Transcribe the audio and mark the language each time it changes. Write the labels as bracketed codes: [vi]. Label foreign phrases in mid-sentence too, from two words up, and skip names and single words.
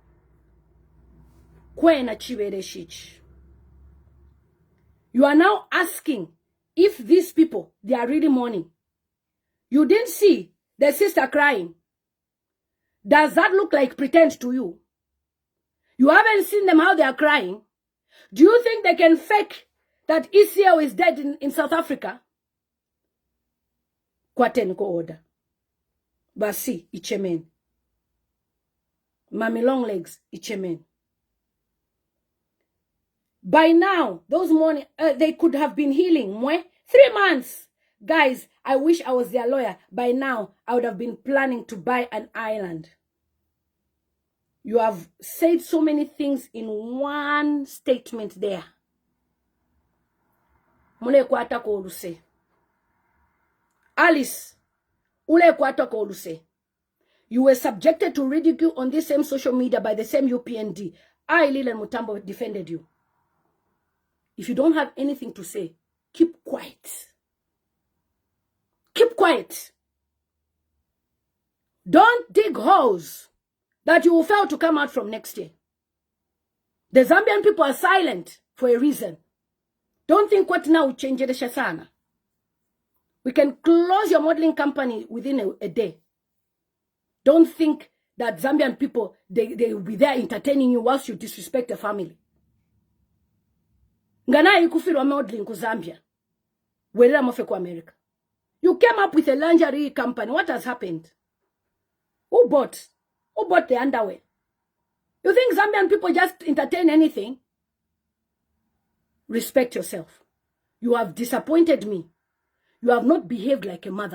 [en] You are now asking if these people, they are really mourning. You didn't see the sister crying. Does that look like pretend to you? You haven't seen them how they are crying. Do you think they can fake that ECO is dead in South Africa? [bem] Kwaten ko order. Basi, ichemen. Mami long legs, ichemen. [en] By now, those morning, they could have been healing. 3 months. Guys, I wish I was their lawyer. By now, I would have been planning to buy an island. You have said so many things in one statement there. [bem] Mule kwata ko oluse. Alice, ule kwata ko oluse. [en] You were subjected to ridicule on this same social media by the same UPND. I, Lila Mutambo, defended you. If you don't have anything to say, keep quiet. Keep quiet. Don't dig holes that you will fail to come out from next year. The Zambian people are silent for a reason. Don't think what now will change the shasana. We can close your modeling company within a day. Don't think that Zambian people, they will be there entertaining you whilst you disrespect the family. [bem] Ngana ikufirwa modeling ku Zambia. Welera mofe ku America. [en] You came up with a lingerie company. What has happened? Who bought? Who bought the underwear? You think Zambian people just entertain anything? Respect yourself. You have disappointed me. You have not behaved like a mother.